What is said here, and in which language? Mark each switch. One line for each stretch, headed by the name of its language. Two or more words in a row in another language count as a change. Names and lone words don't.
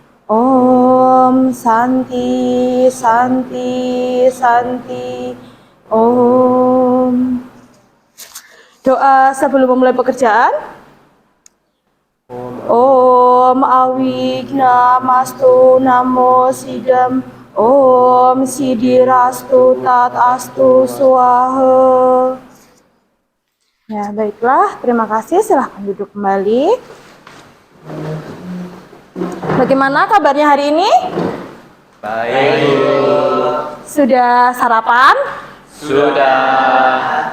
Sanskrit: ॐ शान्तिः शान्तिः शान्तिः. Om.
Indonesian: Doa sebelum memulai pekerjaan.
Sanskrit: ॐ अविघ्नमस्तु नमः सिद्धम्. ॐ सिद्धिरस्तु तदस्तु स्वाहा.
Indonesian: Ya, baiklah. Terima kasih. Silahkan duduk kembali. Bagaimana kabarnya hari ini? Baik. Sudah sarapan? Sudah.